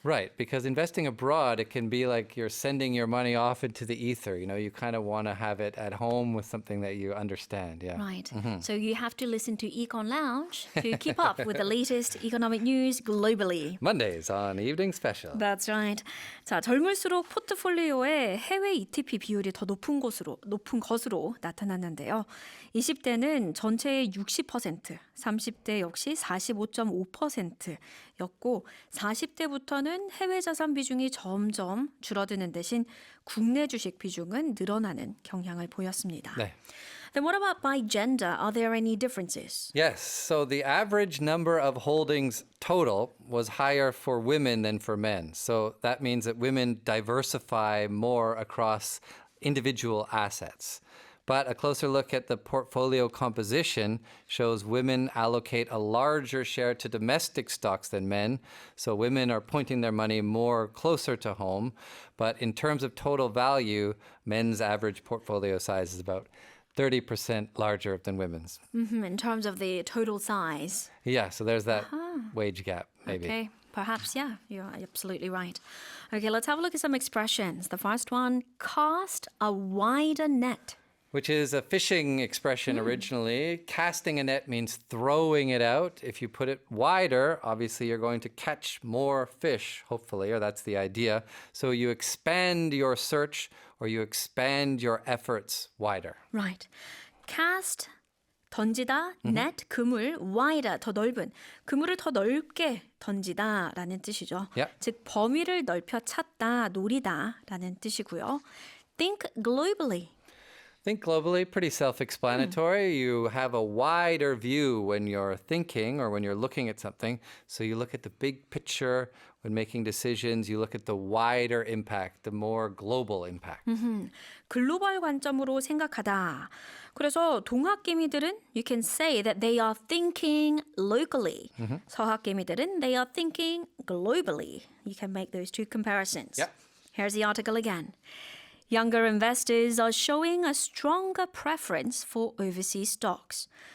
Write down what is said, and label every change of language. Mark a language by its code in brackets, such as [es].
[en] Right, because investing abroad, it can be like you're sending your money off into the ether. You know, you kind of want to have it at home with something that you understand. Yeah. Right, so you have to listen to Econ Lounge to keep up with the latest economic news globally. Mondays on Evening Special. That's right. [ko] 자, 젊을수록 포트폴리오에 해외 ETP 비율이 더 높은 것으로 나타났는데요. 20대는 전체의 60%, 30대 역시 45.5%였고 40대부터는 해외 자산 비중이 점점 줄어드는 대신 국내 주식 비중은 늘어나는 경향을 보였습니다. 네. [en] Then what about by gender? Are there any differences? Yes, so the average number of holdings total was higher for women than for men. So that means that women diversify more across individual assets. But a closer look at the portfolio composition shows women allocate a larger share to domestic stocks than men. So women are pointing their money more closer to home. But in terms of total value, men's average portfolio size is about 30% larger than women's. In terms of the total size. Yeah, so there's that wage gap, maybe. Okay, perhaps, yeah, you're absolutely right. Okay, let's have a look at some expressions. The first one, cast a wider net. Which is a fishing expression originally. Casting a net means throwing it out. If you put it wider, obviously you're going to catch more fish, hopefully, or that's the idea. So you expand your search or you expand your efforts wider. Right. Cast, [ko] 던지다, [en] net, [ko] 그물, [en] wider, [ko] 더 넓은. 그물을 더 넓게 던지다라는 뜻이죠. [en] Yep. [ko] 즉, 범위를 넓혀 찾다, 노리다라는 뜻이고요. [en] Think globally. Think globally, pretty self-explanatory. You have a wider view when you're thinking or when you're looking at something. So you look at the big picture when making decisions. You look at the wider impact, the more global impact. [ko] 글로벌 관점으로 생각하다. 그래서 동학개미들은 [en] you can say that they are thinking locally. [ko] 서학개미들은 [en] they are thinking globally. You can make those two comparisons. Yep. Here's the article again. Younger investors are showing a stronger preference for overseas stocks.